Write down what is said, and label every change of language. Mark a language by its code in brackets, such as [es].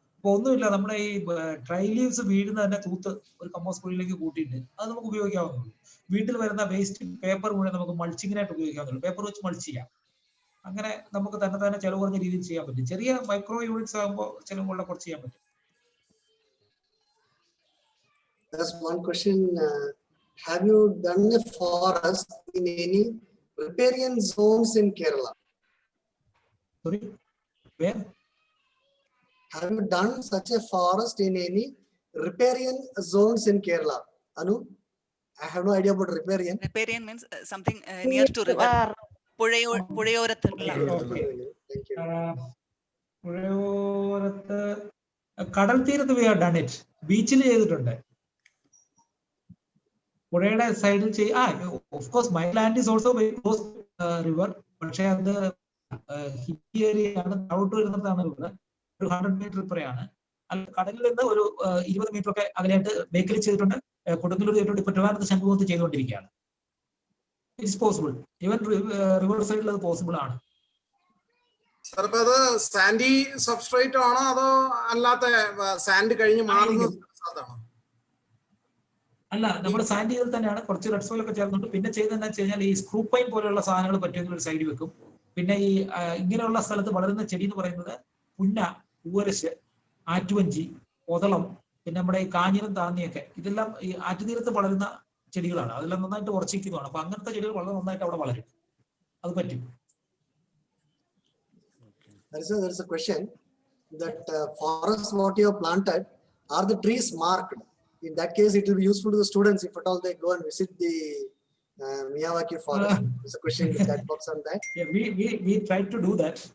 [ml] അപ്പൊ ഒന്നുമില്ല, നമ്മുടെ ഈ ഡ്രൈ ലീവ്സ് വീഴുന്ന തന്നെ തൂത്ത് ഒരു കമ്പോസ്റ്റ് കുഴിയിലേക്ക് കൂട്ടിയിട്ട് അത് നമുക്ക് ഉപയോഗിക്കാവുന്നുള്ളൂ. വീട്ടിൽ വരുന്ന വേസ്റ്റ് പേപ്പർ മുഴുവൻ നമുക്ക് മൾച്ചിങ്ങിനായിട്ട് ഉപയോഗിക്കാവുന്നുള്ളൂ. പേപ്പർ വെച്ച് മൾച്ച് ചെയ്യാം. അങ്ങനെ നമുക്ക് തന്നെ ചെലവ് കുറഞ്ഞ രീതിയിൽ ചെയ്യാൻ പറ്റും. ചെറിയ മൈക്രോ യൂണിറ്റ്സ് ആകുമ്പോൾ ചെലവുള്ള കുറച്ച് ചെയ്യാൻ പറ്റും. [en] That's one question. Have you done a forest in any riparian zones in Kerala? Sorry, where? Have you done such a forest in any riparian zones in Kerala? Anu, I have no idea about riparian. Riparian means something near to river. [ml] പുഴയോരത്ത്. [en] Thank you. [ml] പുഴയോരത്ത് കടൽ തീരത്ത് [en] we have done it. [ml] ബീച്ചിൽ ചെയ്തിട്ടുണ്ട്. പുഴയുടെ സൈഡിൽ [en] Of course my land is also very close river. [ml] പക്ഷെ അത് hilly area ആണ്. താഴോട്ട് വരുന്നതാണ് റിവർ. ഒരു 100 മീറ്റർ ഇപ്പറയാണ്. കടലിൽ നിന്ന് ഒരു 20 മീറ്റർ ഒക്കെ അകലെയായിട്ട് ബേക്കറി ചെയ്തിട്ടുണ്ട്, കൊടുങ്ങല്ലൂർ ചെയ്തിട്ടുണ്ട്, ഇപ്പൊ ട്രിവാൻഡ്രത്ത് ശംഖുമുഖത്ത് ചെയ്തുകൊണ്ടിരിക്കുകയാണ്. [en] it's possible, [ml] ഈവൻ റിവർ സൈഡിൽ അത് പോസിബിൾ ആണ്. സാർ ഇപ്പൊ അത് സാൻഡി സബ്സ്ട്രേറ്റ് ആണോ അതോ അല്ലാത്ത സാൻഡ് കഴിഞ്ഞ് മാറുന്ന സ്ഥലത്താണോ? അല്ല, നമ്മുടെ സാൻഡ് ചെയ്തൽ തന്നെയാണ്, കുറച്ച് റെഡ് സോയിൽ ഒക്കെ ചേർന്നുണ്ട്. പിന്നെ ചെയ്തതെന്ന് വെച്ച് കഴിഞ്ഞാൽ ഈ സ്ക്രൂ പൈൻ പോലെയുള്ള സാധനങ്ങൾ പറ്റുമെങ്കിൽ ഒരു സൈഡിൽ വെക്കും. പിന്നെ ഈ ഇങ്ങനെയുള്ള സ്ഥലത്ത് വളരുന്ന ചെടി എന്ന് പറയുന്നത് പുന്ന, പൂവരശ്, ആറ്റുവഞ്ചി, ഒതളം, പിന്നെ നമ്മുടെ ഈ കാഞ്ഞിരം, താന്നിയൊക്കെ, ഇതെല്ലാം ഈ ആറ്റുതീരത്ത് വളരുന്ന ചെടികളാണ്. അതെല്ലാം നന്നായിട്ട് ഉറച്ചിരിക്കുന്നതാണ്. അപ്പൊ അങ്ങനത്തെ ചെടികൾ വളരെ നന്നായിട്ട് അവിടെ വളരും, അത് പറ്റും. [en] There is a question that forests what you have planted, are the trees marked? In that case, it will be useful to the students if at all they go and visit the Miyawaki forest. It's a question that box on that. Yeah, we tried to do that.